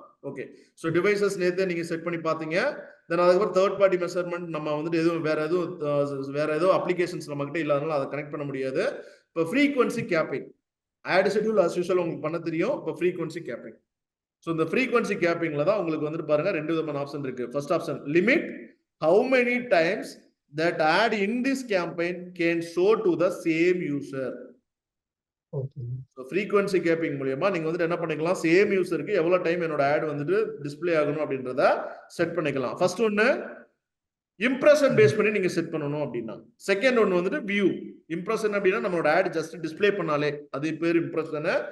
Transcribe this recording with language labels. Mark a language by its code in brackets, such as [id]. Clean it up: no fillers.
[ta] Okay, so devices நேத்து நீங்க set பண்ணி பாத்தீங்க. தென் அதுக்கப்புறம் தேர்ட் பார்ட்டி மெஷர்மென்ட் நம்ம வந்து எதுவும் வேற எதுவும் அப்ளிகேஷன்ஸ் நம்ம கிட்ட இல்லாதனால அதை கனெக்ட் பண்ண முடியாது. இப்போ frequency capping add schedule [en] as usual [ta] உங்களுக்கு பண்ண தெரியும். இப்போ ஃப்ரீக்வன்சி கேப்பிங். சோ இந்த ஃப்ரீக்வன்சி கேப்பிங்ல தான் உங்களுக்கு வந்துட்டு பாருங்க ரெண்டு விதமான ஆப்ஷன் இருக்கு. [en] First option limit how many times that ad in this campaign can show to the same user. Okay. [ta] So frequency capping மூலமா நீங்க வந்து என்ன பண்ணிக்கலாம், சேம் யூசருக்கு எவ்வளவு டைம் என்னோட ஆட் வந்துட்டு டிஸ்ப்ளே ஆகணும் அப்படின்றத செட் பண்ணிக்கலாம். ஃபர்ஸ்ட் ஒன்னு இம்ப்ரஷன் பேஸ் பண்ணி நீங்க செட் பண்ணனும் அப்படினா. செகண்ட் ஒன்னு வந்துட்டு வியூ. இம்ப்ரஷன் அப்படினா நம்மளோட ஆட் ஜஸ்ட் டிஸ்ப்ளே பண்ணாலே அது பேர் இம்ப்ரஷன்.